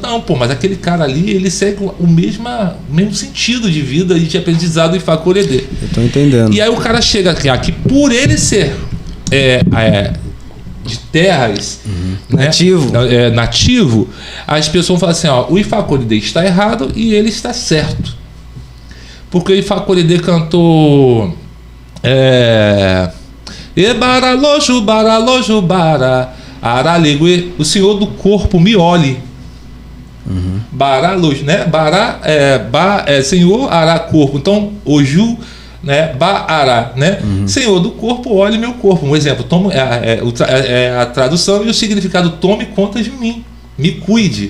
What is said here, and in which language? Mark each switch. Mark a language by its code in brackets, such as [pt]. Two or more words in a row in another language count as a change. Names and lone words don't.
[pt] Não, pô, mas aquele cara ali, ele segue o mesmo sentido de vida e de aprendizado do Ifá Coredê. Eu tô entendendo. E aí o cara chega aqui, por ele ser de terras, né? Nativo, as pessoas falam assim, ó, o Ifá Coredê está errado e ele está certo. Porque o Ifá Coredê cantou [yo] Ebaralojo, baralojo, bara, aralegue, [pt] o senhor do corpo me olhe. Baralojo, né? Bará, senhor, ará, corpo. Então, Oju, né? Ba-ará, né? Senhor do corpo, olhe meu corpo. Um exemplo, a tradução e o significado: tome conta de mim, me cuide.